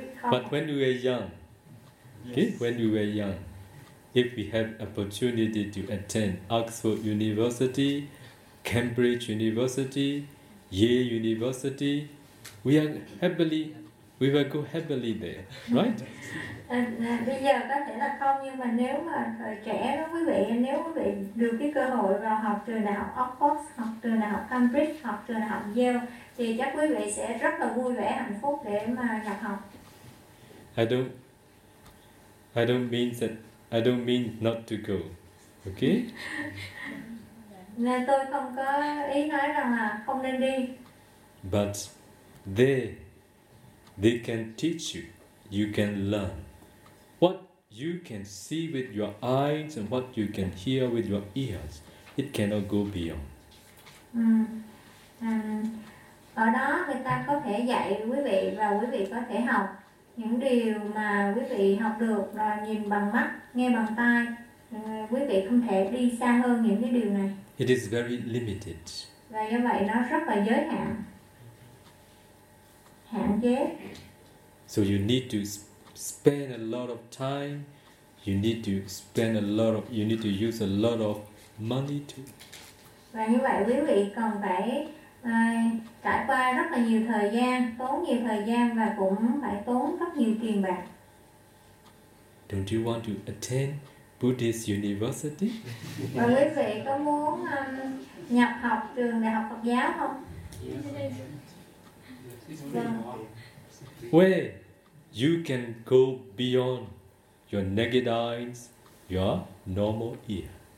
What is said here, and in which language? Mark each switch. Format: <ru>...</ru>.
<en>But when we were young, okay? When we were young, if we have opportunity to attend Oxford University, Cambridge University, Yale University. We are happily, we will go happily there, right?</en> <vi>Bây giờ có thể là không, nhưng mà nếu mà trẻ đó quý vị, nếu quý vị được cái cơ hội vào học trường đại học Oxford, học trường đại học Cambridge, học trường đại học Yale, thì chắc quý vị sẽ rất là vui vẻ, hạnh phúc để mà nhập học.</vi> <en>I don't mean not to go, okay?</en> <vi>Nên tôi không có ý nói rằng là không nên đi.</vi> <en>But they can teach you. You can learn what you can see with your eyes and what you can hear with your ears. It cannot go beyond.</en> <vi>Ở đó người ta có thể dạy quý vị và quý vị có thể học những điều mà quý vị học được là nhìn bằng mắt, nghe bằng tai. Quý vị không thể đi xa hơn những cái điều này.</vi> <en>It is very limited.</en> <vi>Và như vậy nó rất là giới hạn, hạn chế.</vi> <en>So you need to spend a lot of time, you need to spend a lot of, you need to use a lot of money too.</en> <vi>Và như vậy quý vị cần phải trải qua rất là nhiều thời gian, tốn nhiều thời gian và cũng phải tốn rất nhiều tiền bạc.</vi> <en>Don't you want to attend Buddhist University?</en> <vi>Và quý vị có muốn nhập học trường đại học Phật giáo không?</vi> <en>Where you can go beyond your naked eyes, your normal ear.</en>